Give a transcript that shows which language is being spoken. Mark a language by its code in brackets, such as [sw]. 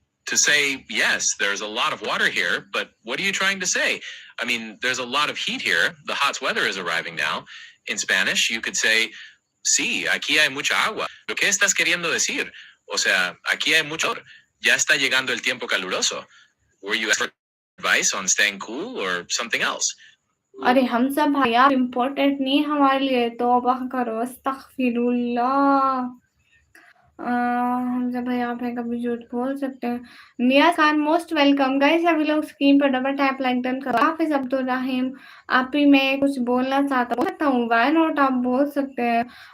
[en] To say, yes, there's a lot of water here, but what are you trying to say? I mean, there's a lot of heat here. The hot weather is arriving now. In Spanish, you could say, [es] sí, aquí hay mucha agua. ¿Lo que estás queriendo decir? O sea, aquí hay mucho calor. Ya está llegando el tiempo caluroso. [en] Were you asking for advice on staying cool or something else? [hi] अरे हम सब भाई आप important नहीं हमारे लिए, तौबा करो, अस्तगफिरुल्लाह। हम सब भाई आप है कभी झूठ बोल सकते हैं। नियाज खान [en] Most welcome. [hi] गाइस सभी लोग स्क्रीन पर डबल टैप लाइक डन करो। हाफिज अब्दुल रहीम आप ही मैं कुछ बोलना चाहता बोल सकता हूँ, [en] why not [hi] आप बोल सकते हैं।